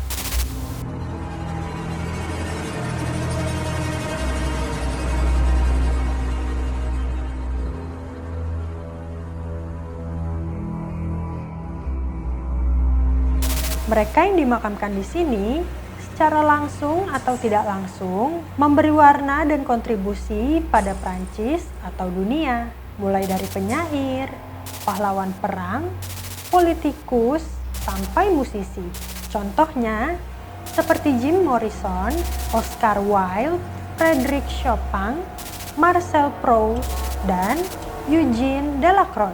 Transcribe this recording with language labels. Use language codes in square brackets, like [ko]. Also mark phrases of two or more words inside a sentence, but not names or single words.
[id] Mereka yang dimakamkan di sini secara langsung atau tidak langsung memberi warna dan kontribusi pada Prancis atau dunia, mulai dari penyair, pahlawan perang, politikus, sampai musisi. Contohnya seperti Jim Morrison, Oscar Wilde, Frédéric Chopin, Marcel Proust, dan Eugène Delacroix.